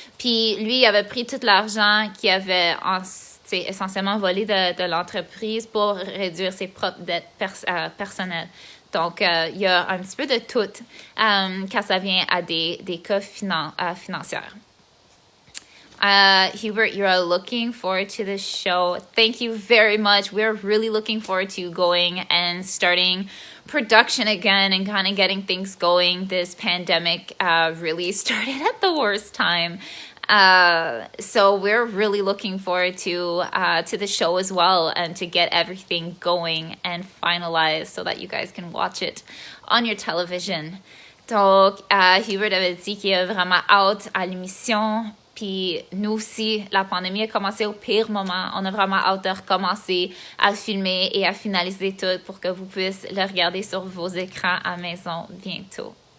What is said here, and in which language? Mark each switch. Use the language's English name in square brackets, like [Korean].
[French] Puis, lui, il avait pris tout l'argent qu'il avait essentiellement volé de l'entreprise pour réduire ses propres dettes personnelles. Donc, il y a un petit peu de tout quand ça vient à des cas financiers. [English] Hubert, you're looking forward to the show. Thank you very much. We're really looking forward to going and starting production again and kind of getting things going. This pandemic really started at the worst time. So we're really looking forward to the show as well and to get everything going and finalized so that you guys can watch it on your television. [French] Donc, Hubert avait dit qu'il a vraiment hâte à l'émission. Puis nous aussi, la pandémie a commencé au pire moment. On a vraiment hâte de recommencer à filmer et à finaliser tout pour que vous puissiez le regarder sur vos écrans à la maison bientôt.